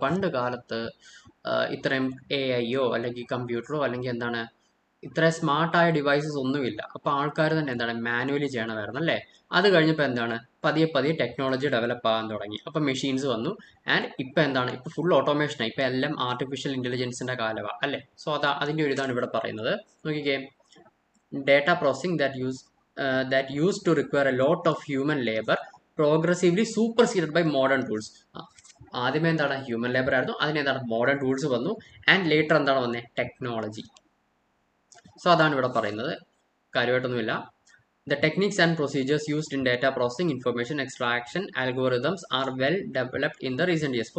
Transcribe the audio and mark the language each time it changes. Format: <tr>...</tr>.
<ml>പണ്ട് കാലത്ത് ഇത്രയും AI അല്ലെങ്കിൽ കമ്പ്യൂട്ടറോ അല്ലെങ്കിൽ എന്താണ് ഇത്ര സ്മാർട്ടായ ഡിവൈസസ് ഒന്നുമില്ല. അപ്പോൾ ആൾക്കാർ തന്നെ എന്താണ് മാനുവലി ചെയ്യണമായിരുന്നു അല്ലേ? അത് കഴിഞ്ഞപ്പോൾ എന്താണ് പതിയെ ടെക്നോളജി ഡെവലപ്പ് ആകാൻ തുടങ്ങി. അപ്പോൾ മെഷീൻസ് വന്നു. ആൻഡ് ഇപ്പം എന്താണ്, ഇപ്പോൾ ഫുൾ ഓട്ടോമേഷനാണ്. ഇപ്പം എല്ലാം ആർട്ടിഫിഷ്യൽ ഇൻ്റലിജൻസിൻ്റെ കാലമാണ് അല്ലേ? സോ അതിൻ്റെ ഒരു ഇതാണ് ഇവിടെ പറയുന്നത്.</ml> <en>നോക്കിക്കേ, data processing that used to require a lot of human labor progressively superseded by modern tools.</en> <ml>ആദ്യമേ എന്താണ് ഹ്യൂമൻ ലേബർ ആയിരുന്നു, അതിനെന്താണ് മോഡേൺ ടൂൾസ് വന്നു. ആൻഡ് ലേറ്റർ എന്താണ് വന്നത്, ടെക്നോളജി. സോ അതാണ് ഇവിടെ പറയുന്നത്, കാര്യമായിട്ടൊന്നുമില്ല.</ml> <en>The techniques and procedures used in data processing, information extraction algorithms are well developed in the recent years.</en>